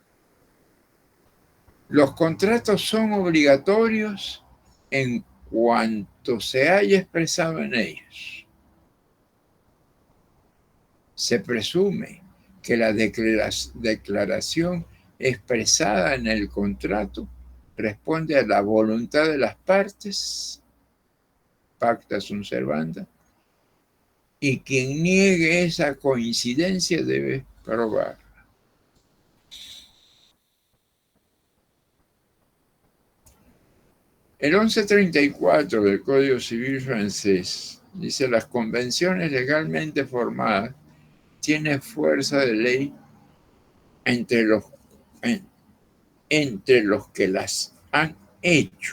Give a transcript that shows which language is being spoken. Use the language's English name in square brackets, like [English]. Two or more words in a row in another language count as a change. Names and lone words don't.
[Spanish] Los contratos son obligatorios en cuanto se haya expresado en ellos. Se presume que la declaración expresada en el contrato responde a la voluntad de las partes, [Latin] pacta sunt servanda, [Spanish] y quien niegue esa coincidencia debe probar. El 1134 del Código Civil francés dice: las convenciones legalmente formadas tienen fuerza de ley entre los que las han hecho.